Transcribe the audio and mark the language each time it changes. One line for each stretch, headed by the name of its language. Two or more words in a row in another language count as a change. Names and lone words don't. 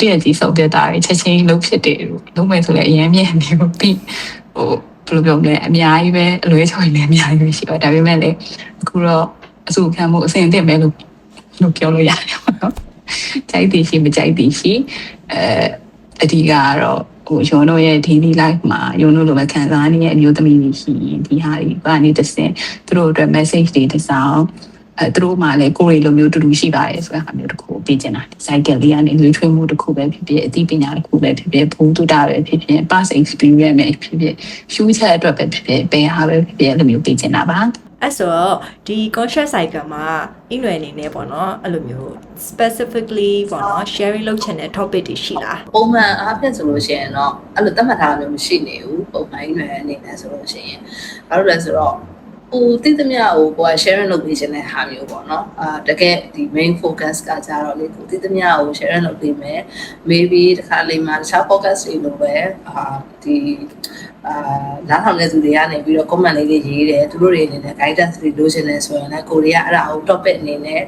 Burmese: ရက်ကြီးစုပ်ပြတာတွေချက်ချင်းလုံးဖြစ်တယ်လုံးမယ်ဆိုလည်းအရင်မြင်နေပြီးဟိုဘယ်လိုပြောမလဲအများကြီးပဲအလွဲချော်နေအများကြီးပဲရှိတော့ဒါပေမဲ့လည်းအခု တော့အစုခံမှုအစဉ်အသင့်ပဲလို့ပြောလို့ရတယ်ပေါ့နော်ကြိုက်သည်ရှိမကြိုက်သည်ရှိအဓိကကတော့ဟိုရုံတို့ရဲ့
English: daily life
Burmese: မှာရုံတို့လိုပဲခံစားနေတဲ့အမျိုးသမီးတွေရှိရင်ဒီဟာတွေကနေတစ်စင်သူတို့အတွက် message တွေတစ်စောင်းသူတို့မှလည်းကိုယ်တွေလိုမျိုးတူတူရှိပါတယ်ဆိုတဲ့ဟာမျိုးတစ်ခုပေးချင်တာဒီ cycle လေးကနေလွှဲထွေးမှုတစ်ခုပဲဖြစ်ဖြစ်အသိပညာတစ်ခုပဲဖြစ်ဖြစ်ဘုံတူတာပဲဖြစ်ဖြစ်
English: past experience
Burmese: ပဲဖြစ်ဖြစ် future အတွက်ပဲဖြစ်ဖြစ်ဘယ်ဟာပဲဖြစ်ဖြစ်လိုမျိုးပေးချင်တာပါ အဲ့ဆိုတော့ဒီ
English: conscious cycle
Burmese: မှာအင်္ဂလိပ်အနေနဲ့ပေါ့နော်အဲ့လိုမျိုး specifically ပေါ့နော် sharing လုပ်ချင်တဲ့ topic တွေရှိလား ပုံမှန်အားဖြင့်ဆိုလို့ရှိရင်တော့အဲ့လိုသတ်မှတ်ထားတာမျိုးမရှိနေဘူးပုံမှန်အင်္ဂလိပ်အနေနဲ့ဆိုလို့ရှိရင်ဘာလို့လဲဆိုတော့ဟိုသိသမျှကိုကိုယ်က sharing လုပ်ပေးခြင်းတဲ့ဟာမျိုးပေါ့နော်တကယ်ဒီ
English: main focus
Burmese: ကကြတော့လေကိုသိသမျှကို sharing လုပ်ပေးမယ် maybe တခါလေးမှာတခြား podcast တွေလိုပဲဒီနားထောင်တဲ့သူတွေကနေပြီးတော့ comment လေးတွေရေးတယ်သူတို့တွေအနေနဲ့ guidance တွေလိုချင်တယ်ဆိုရင်လည်းကိုရီးယားအဲ့ဒါကို topic အနေနဲ့ထည့်